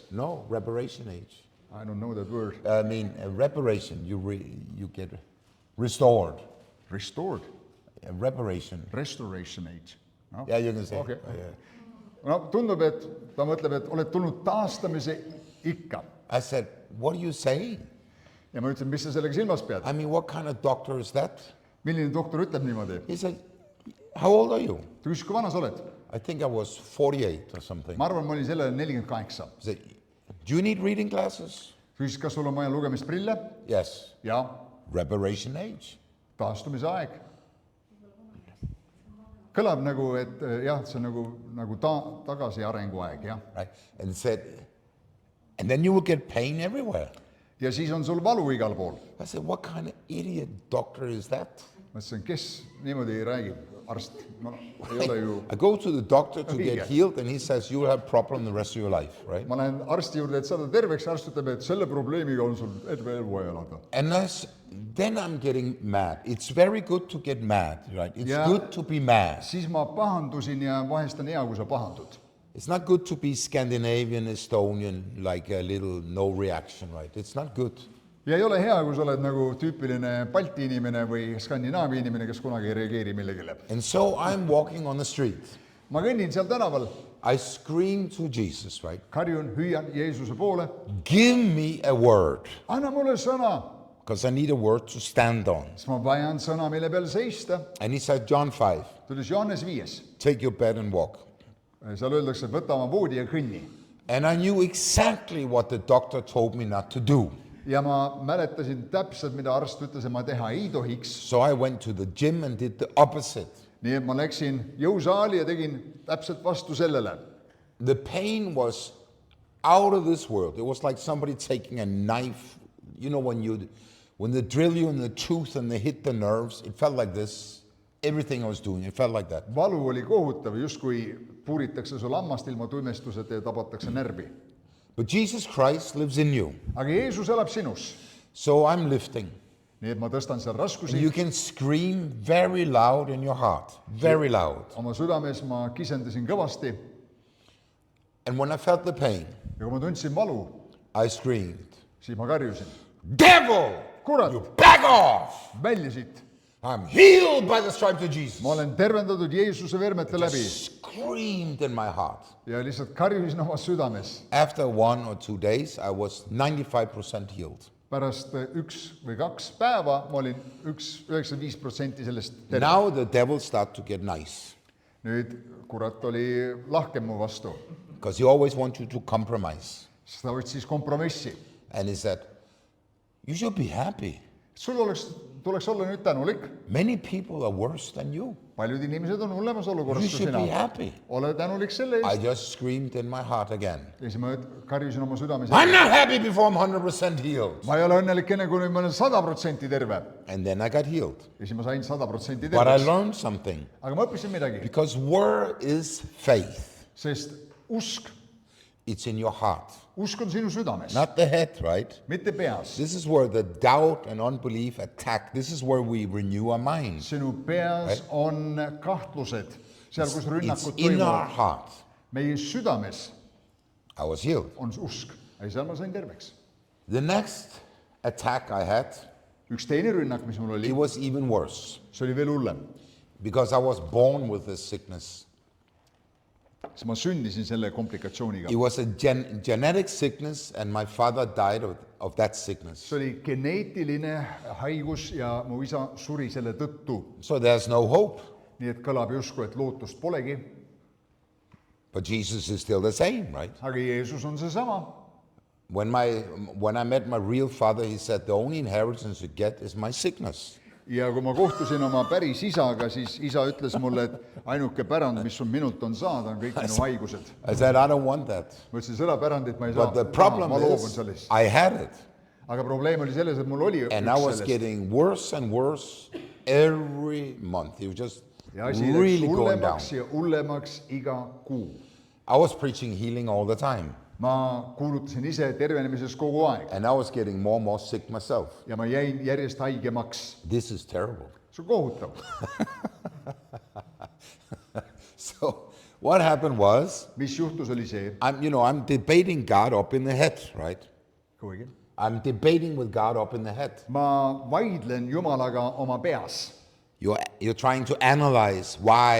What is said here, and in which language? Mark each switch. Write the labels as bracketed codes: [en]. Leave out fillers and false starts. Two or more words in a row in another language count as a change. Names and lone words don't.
[en] No, reparation age. I don't know that word. I mean, reparation, you get restored. Restored. Reparation. Restoration age. No? Yeah, you can say. Okay. Yeah. No, [et] tundub, et ta mõtleb, et oled tulnud taastamise ikka. [en] I said, what are you saying? [et] Ja ma ütlesin, mis sa sellega silmas pead? [en] I mean, what kind of doctor is that? [et] Milline doktor ütleb niimoodi? [en] He said, how old are you? [et] Ta küsis, kui vana sa oled? [en] I think I was 48 or something. [et] Ma arvan, ma olin sellele 48. [en] He said, do you need reading glasses? [et] Ta küsis, kas sul on vaja lugemisprille? [en] Yes. [et] Ja, [en] Reparation age. [et] taastumise aeg. Kõlab nagu, et jah, see on nagu tagasi arenguaeg, jah. [en] Right? And said, and then you will get pain everywhere. [et] Ja siis on sul valu igal pool. [en] I said, what kind of idiot doctor is that? [et] Ma ütlesin, kes niimoodi räägib, arst? No, ei ole ju. [en] I go to the doctor to [et] Õige. [en] get healed and he says, you'll have problem the rest of your life, right? [et] Ma lähen arsti juurde, et saada terveks, arst ütleb, et selle probleemiga on sul terve elu elada. [en] And then I'm getting mad. It's very good to get mad, right? It's Yeah. good to be mad. [et] Siis ma pahandusin ja vahest on hea, kui sa pahandud. [en] It's not good to be Scandinavian, Estonian, like a little no reaction, right? It's not good. [et] ja ei ole hea, kui sa oled nagu tüüpiline Balti inimene või Skandinaavia inimene, kes kunagi ei reageeri millegile. [en] And so I'm walking on the street. [et] ma kõnnin seal tänaval, [en] I scream to Jesus, right? [et] karjun, hüüan Jeesuse poole, [en] Give me a word, [et] anna mulle sõna, [en] because I need a word to stand on. [et] siis ma vajan sõna, mille peal seista. [en] And he said, John 5, [et] Tulis Johannes 5, [en] take your bed and walk. [et] seal öeldakse, võta oma voodi ja kõnni. [en] And I knew exactly what the doctor told me not to do. [et] ja ma mäletasin täpselt, mida arst ütles, et ma teha ei tohiks. [en] So I went to the gym and did the opposite. [et] nii et ma läksin jõusaali ja tegin täpselt vastu sellele. [en] The pain was out of this world. It was like somebody taking a knife. You know, when they drill you in the tooth and they hit the nerves, it felt like this. Everything I was doing, it felt like that. [et] valu oli kohutav, justkui puuritakse sul hammast ilma tuimestuseta ja tabatakse närvi. [en] But Jesus Christ lives in you. [et] aga Jeesus elab sinus. [en] So I'm lifting. [et] nii et ma tõstan seal [en] And [et] raskusi. [en] you can scream very loud in your heart. Very loud. [et] oma südames ma kisendasin kõvasti [en] And when I felt the pain, [et] ja kui ma tundsin valu, [en] I screamed, [et] siis ma karjusin. [en] Devil! [et] kurat, [en] You back off! [et] välja siit. [en] I'm healed by the stripes of Jesus. [et] ma olen tervendatud Jeesuse vermete läbi [en] Screamed in my heart. [et] ja lihtsalt karjusin oma südames. [en] After 1 or 2 days, I was 95% healed. [et] pärast 1 või 2 päeva ma olin 95% sellest terve. [en] Now the devil started to get nice, [et] nüüd kurat oli lahkem mu vastu, [en] because he always wants you to compromise. [et] sest ta võttis kompromissi. [en] And he said, you should be happy. [et] sul tuleks olla nüüd tänulik. [en] Many people are worse than you. [et] paljud inimesed on hullemas olukorras [en] You [et] kui [en] should be [et] sina. [en] happy. [et] ole tänulik selle [en] I [et] eest. [en] just screamed in my heart again. [et] ja siis ma karjusin oma südames. [en] I'm not happy before I'm 100% healed. [et] ma ei ole õnnelik enne, kui ma olen 100% terve. [en] And then I got healed. [et] ja siis ma sain 100% [en] But I [et] terveks. [en] learned something. [et] aga ma õppisin midagi, [en] Because where is faith? [et] sest usk, [en] It's in your heart. [et] usk on sinu südames, [en] Not the head, right? [et] mitte peas. [en] This is where the doubt and unbelief attack. This is where we renew our minds. [et] sinu peas on kahtlused, seal, kus [en] It's [et] rünnakud [en] in our [et] toimuvad. [en] heart. [et] meie südames [en] I was healed. [et] on usk. ja seal ma sain terveks. [en] The next attack I had, [et] üks teine rünnak, mis mul oli, [en] it was even worse. [et] see oli veel hullem. [en] Because I was born with this sickness. [et] siis ma sündisin selle komplikatsiooniga. [en] It was a genetic sickness, and my father died of that sickness. [et] see oli geneetiline haigus ja mu isa suri selle tõttu. [en] So there's no hope. [et] nii et kõlab justkui, et lootust polegi, [en] But Jesus is still the same, right? [et] aga Jeesus on seesama. [en] When I met my real father, he said, the only inheritance you get is my sickness. [et] ja kui ma kohtusin oma päris isaga, siis isa ütles mulle, et ainuke pärand, mis sul minult on saada, on kõik minu haigused. [en] I said, I don't want that. [et] ma ütlesin, seda pärandit ma ei saa, [en] But the problem [et] ma loobun [en] is, [et] sellest. [en] I had it. [et] aga probleem oli selles, et mul oli [en] And I [et] üks [en] was [et] sellest. [en] getting worse and worse every month. It was just [et] ja asi läks [en] really going down. [et] hullemaks ja hullemaks iga kuu. [en] I was preaching healing all the time. [et] ma kuulutasin ise tervenemisest kogu aeg [en] And I was getting more and more sick myself. [et] ja ma jäin järjest haigemaks. [en] This is terrible. [et] see on kohutav. [en] So what happened was, [et] mis juhtus, oli see, [en] I'm debating God up in the head, right? [et] kuigi [en] I'm debating with God up in the head. [et] ma vaidlen Jumalaga oma peas. [en] You're trying to analyze why.